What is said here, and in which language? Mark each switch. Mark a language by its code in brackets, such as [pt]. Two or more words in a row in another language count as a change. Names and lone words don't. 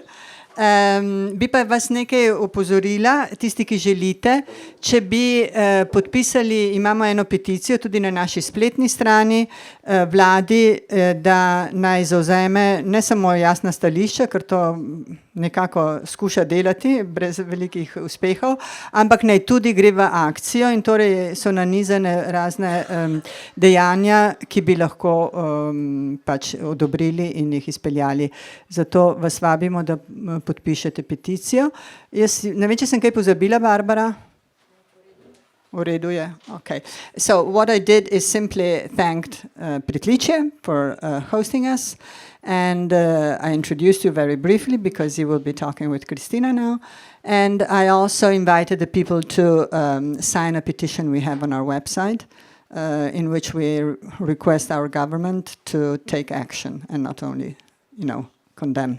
[sl] Bi pa vas nekaj opozorila, tisti, ki želite, če bi podpisali, imamo eno peticijo tudi na naši spletni strani, vladi, da naj zavzame ne samo jasna stališča, ker to nekako skuša delati brez velikih uspehov, ampak naj tudi gre v akcijo in torej so nanizane razne dejanja, ki bi lahko pač odobrili in jih izpeljali. Zato vas vabimo, da podpišete peticijo. Jaz ne vem, če sem kaj pozabila, Barbara? V redu je? Okay. [en] So what I did is simply thanked Pritličje for hosting us, and I introduced you very briefly because you will be talking with Kristina now. And I also invited the people to sign a petition we have on our website in which we request our government to take action and not only, condemn.